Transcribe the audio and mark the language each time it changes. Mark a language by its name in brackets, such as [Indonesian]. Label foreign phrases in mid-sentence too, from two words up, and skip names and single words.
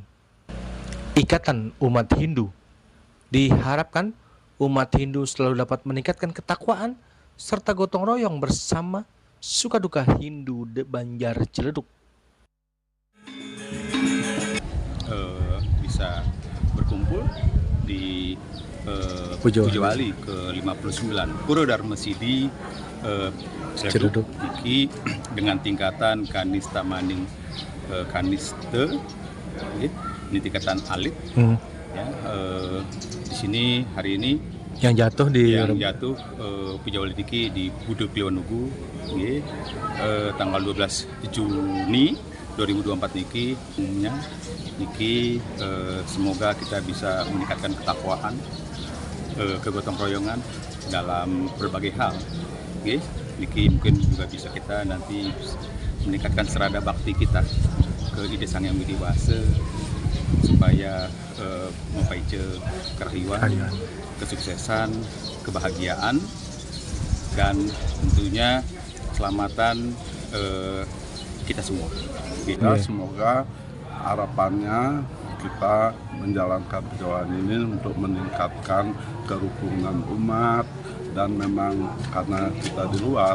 [Indonesian] Ikatan umat Hindu. Diharapkan umat Hindu selalu dapat meningkatkan ketakwaan serta gotong royong bersama Sukaduka Hindu Banjar Ciledug. Bisa berkumpul di Puja Wali ke-59 Pura Dharma Sidi Ciledug iki dengan tingkatan kanista maning kaniste, ini tingkatan alit. Ya, di sini hari ini yang jatuh Puja Wali iki di Buddha Kliwon Wugu tanggal 12 Juni 2024 niki semoga kita bisa meningkatkan ketakwaan, kegotong royongan dalam berbagai hal. Niki mungkin juga bisa kita nanti meningkatkan serada bakti kita ke Ide Sang Yang Widi Wase supaya mempai kerahayuan, kesuksesan, kebahagiaan, dan tentunya keselamatan kita semua. Semoga harapannya kita menjalankan perjalanan ini untuk meningkatkan kerukunan umat, dan memang karena kita di luar,